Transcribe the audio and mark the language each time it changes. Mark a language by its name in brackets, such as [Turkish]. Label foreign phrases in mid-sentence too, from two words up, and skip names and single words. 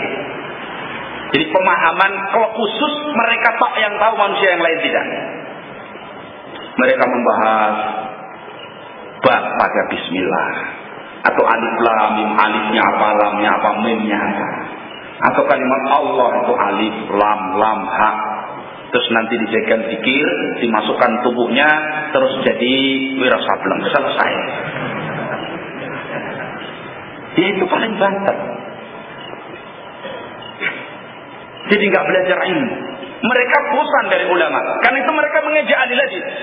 [Indonesian] Jadi pemahaman kalau khusus mereka tak yang tahu, manusia yang lain tidak. Mereka membahas bab pada bismillah, atau [Arabic] alif lam mim, [Indonesian] alifnya apa, lamnya apa, mimnya apa, atau kalimat Allah itu [Arabic] alif lam lam ha. [Indonesian] Terus nanti dijadikan zikir, dimasukkan tubuhnya, terus jadi wirasableng, selesai. Ya itu [Javanese] paling banter. [Indonesian] Jadi nggak belajar ilmu. Mereka bosan dari ulama. Karena itu mereka mengejek ahli hadis.